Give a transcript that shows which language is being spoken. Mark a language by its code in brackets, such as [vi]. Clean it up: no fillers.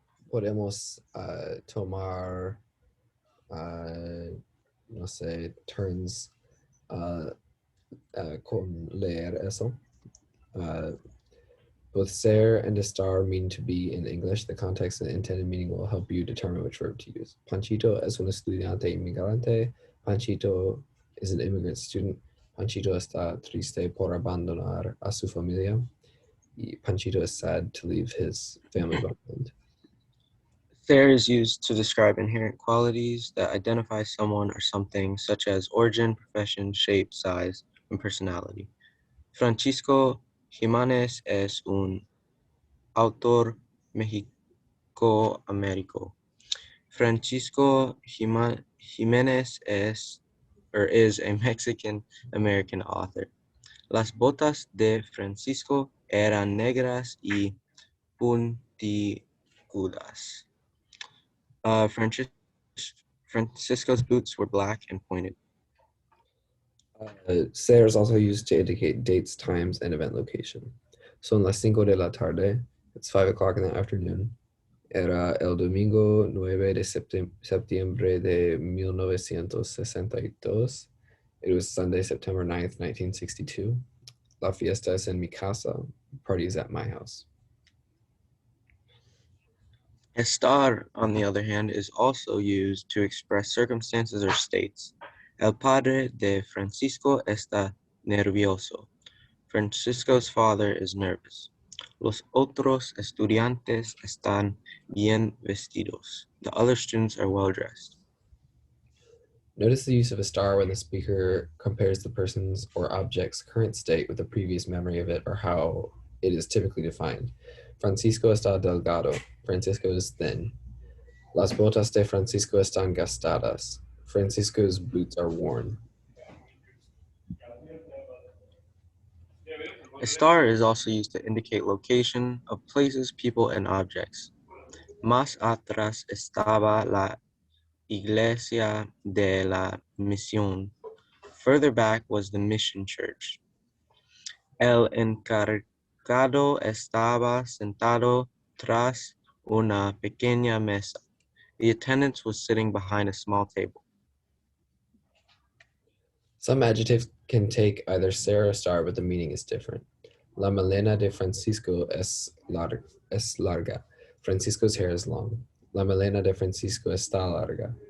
[es] podemos tomar, no sé, turns con leer eso. [en] Both ser and estar mean to be in English. The context and intended meaning will help you determine which verb to use. [es] Panchito es un estudiante inmigrante. [en] Panchito is an immigrant student. [es] Panchito está triste por abandonar a su familia. [en] Y Panchito is sad to leave his family behind. Ser is used to describe inherent qualities that identify someone or something, such as origin, profession, shape, size, and personality. [es] Francisco Jimenez es un autor Mexico-Americano. [en] Francisco Jimenez is a Mexican-American author. [es] Las botas de Francisco eran negras y puntiagudas. [en] Francisco's boots were black and pointed. Ser is also used to indicate dates, times, and event location. [es] Son las 5 de la tarde. [en] It's 5 o'clock in the afternoon. [es] Era el domingo 9 de septiembre de 1962. [en] It was Sunday, September 9th, 1962. [es] La fiesta es en mi casa. [en] Party is at my house. Estar, on the other hand, is also used to express circumstances or states. [es] El padre de Francisco está nervioso. [en] Francisco's father is nervous. [es] Los otros estudiantes están bien vestidos. [en] The other students are well dressed. Notice the use of estar when the speaker compares the person's or object's current state with a previous memory of it or how it is typically defined. [es] Francisco está delgado. [en] Francisco is thin. [es] Las botas de Francisco están gastadas. [en] Francisco's boots are worn. Estar is also used to indicate location of places, people, and objects. [es] Más atrás estaba la iglesia de la misión. [en] Further back was the mission church. [es] El encargado estaba sentado tras una pequeña mesa. [en] The attendant was sitting behind a small table. Some adjectives can take either ser or estar, but the meaning is different. [es] La melena de Francisco es larga. [en] Francisco's hair is long. [es] La melena de Francisco está larga.